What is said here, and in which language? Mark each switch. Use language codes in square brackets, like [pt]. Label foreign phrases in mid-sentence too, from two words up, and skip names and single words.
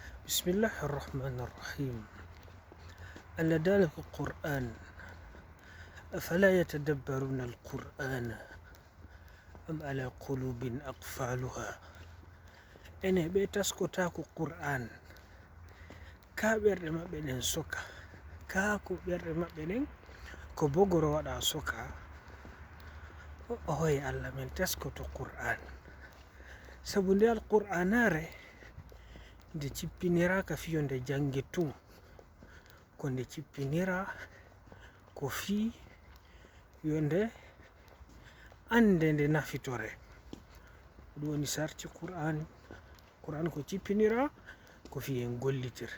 [ar] بسم الله الرحمن الرحيم. ألا ذلك القرآن أفلا يتدبرون القرآن أم على قلوب أقفالها. [ff] ene ɓe taskotako qur'an ka ɓerɗe maɓɓe ɗen soka ka ko ɓerɗe maɓɓe ɗen ko bogoro waɗa soka o hoye allah men taskoto qur'an sabu nde alqur'anare nde cippinira ka fiyo nde jange tun ko nde cippinira ko fi yo nde ande nde nafitore ɗum woni sarti qur'an ko cippinira ko fi en gollitir.